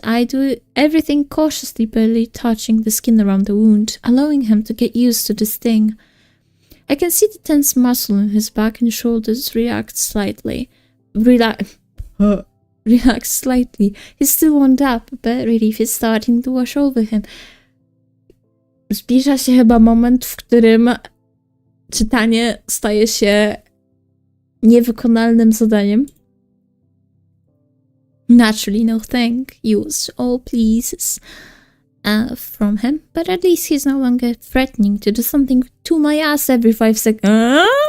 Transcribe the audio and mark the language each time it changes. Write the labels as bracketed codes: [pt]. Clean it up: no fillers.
[en] I do everything cautiously, barely touching the skin around the wound, allowing him to get used to the sting. I can see the tense muscle in his back and shoulders react slightly. Relax slightly. He's still wound up, but relief is starting to wash over him. [pl] Zbliża się chyba moment, w którym czytanie staje się niewykonalnym zadaniem. [en] Naturally, no thank yous or pleases from him, but at least he's no longer threatening to do something to my ass every 5 seconds.